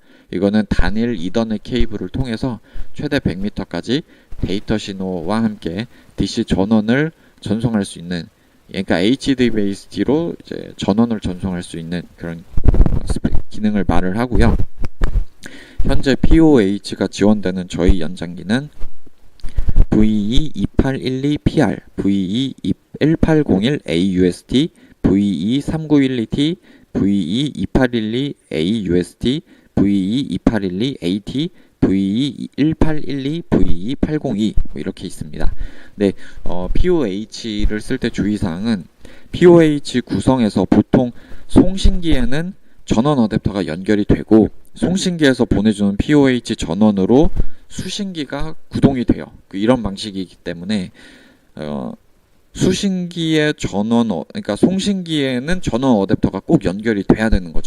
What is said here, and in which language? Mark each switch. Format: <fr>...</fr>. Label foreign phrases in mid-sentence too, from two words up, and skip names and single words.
<ko>이거는 단일 이더넷 케이블을 통해서 최대 100m까지 데이터 신호와 함께 DC 전원을 전송할 수 있는, 그러니까 HDBaseT로 이제 전원을 전송할 수 있는 그런 기능을 말을 하고요. 현재 POH가 지원되는 저희 연장기는 VE2812PR, VE1801AUST, VE3912T, VE2812AUST, VE2812AT, VE1812, VE802 뭐 이렇게 있습니다. 네, POH를 쓸 때 주의사항은 POH 구성에서 보통 송신기에는 전원 어댑터가 연결이 되고 송신기에서 보내주는 POH 전원으로 수신기가 구동이 돼요. 이런 방식이기 때문에 수신기의 그러니까 송신기에는 전원 어댑터가 꼭 연결이 돼야 되는 거죠.</ko>